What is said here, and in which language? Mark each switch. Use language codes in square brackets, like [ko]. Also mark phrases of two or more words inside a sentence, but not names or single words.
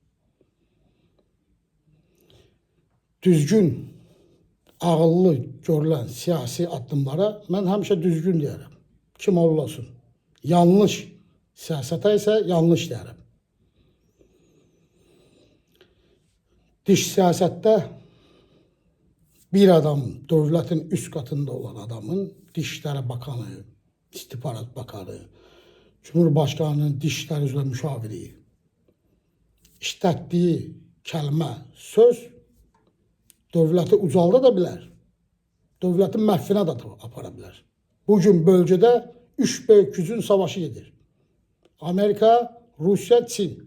[az] Düzgün, ağıllı görülən siyasi addımlara mən həmişə düzgün deyərəm. Kim olsun. Yanlış siyasətə isə yanlış deyərəm. Dış siyasətdə bir adam, dövlətin üst katında olan adamın Dışişləri Bakanı, İstihbarat Bakanı, Cumhurbaşkanının Dışişləri üzrə müşaviri işlətdiyi kəlmə, söz dövləti ucalda da bilər. Dövlətin məhvinə də apara bilər. Bugün bölgədə üç böyük gücün savaşı gedir. Amerika, Rusya, Çin.